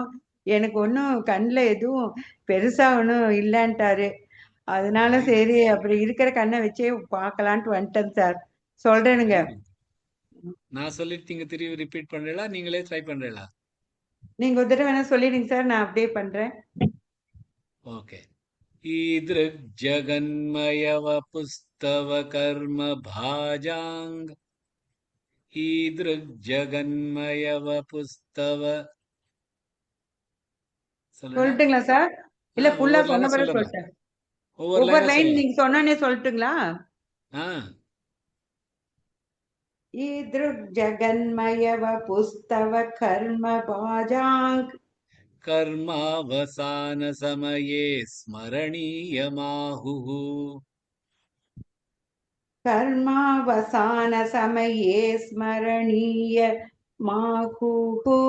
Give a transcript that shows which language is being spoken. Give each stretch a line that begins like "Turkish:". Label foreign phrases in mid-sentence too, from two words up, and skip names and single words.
Tamil: எனக்கு ஒன்றும் கண்ணில் எதுவும் பெருசா ஒன்றும் இல்லைன்ட்டாரு. அதனால சரி அப்படி இருக்கிற கண்ணை வச்சே பார்க்கலான்ட்டு வந்துட்டேன் சார். சொல்றேனுங்க. நான் சொல்லிட்டு நீங்க திரும்பி ரிப்பீட் பண்றீங்களா நீங்களே ட்ரை பண்றீங்களா நீங்க ஒரு தடவை வேணா சொல்லிடுங்க சார். நான் அப்படியே பண்றேன்.
Sanskrit: ஓகே ईदृग् जगन्मयव पुस्तव कर्म भाजांग ईदृग् जगन्मयव पुस्तव
Tamil: சொல்லட்டுங்களா சார்? இல்ல ஃபுல்லா சொன்ன பிறகு சொல்லிட்டேன். ஒவ்வொரு லைன் நீங்க சொன்னோன்னே சொல்லட்டுங்களா?
Sanskrit: ईदृग् जगन्मयव पुस्तव कर्म भाजांग कर्मावसान समये स्मरणीयमाहुः कर्मावसान समये स्मरणीय माहुः